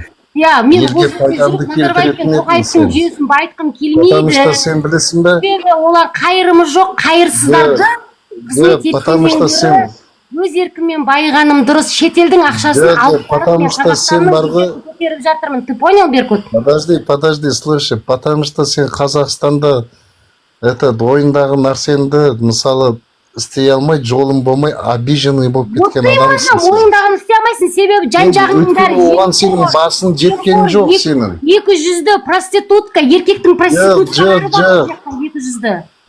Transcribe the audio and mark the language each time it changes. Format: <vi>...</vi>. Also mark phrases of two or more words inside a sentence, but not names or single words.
<kk>Я, мен бұл жерде жүріп Назарбаевпен Тоқаевтың жүйесін байытқым келмейді.</kk> <ru>Потому что</ru> <kk>сен білесің бе? Себебі олар қайырымы жоқ, қайырсыздарды қызмет еткенмендері өз еркіммен байығаным дұрыс, шетелдің ақшасын алып барып мен Қазақстанның көтеріп жатырмын.</kk> <ru>Ты понял, Беркут? Подожди, слушай, потому что</ru> <kk>сен Қазақстанда ойындағы нәрсенді, мысалы, істей алмай, жолың болмай, обиженный болып кеткен адамсың. Ойындағын істей алмайсың, себебі жан-жағының бәрі оған сенің басың жеткен жоқ сенің. 200-ді проститутка, еркектің проституткалары бар 200-ді.</kk>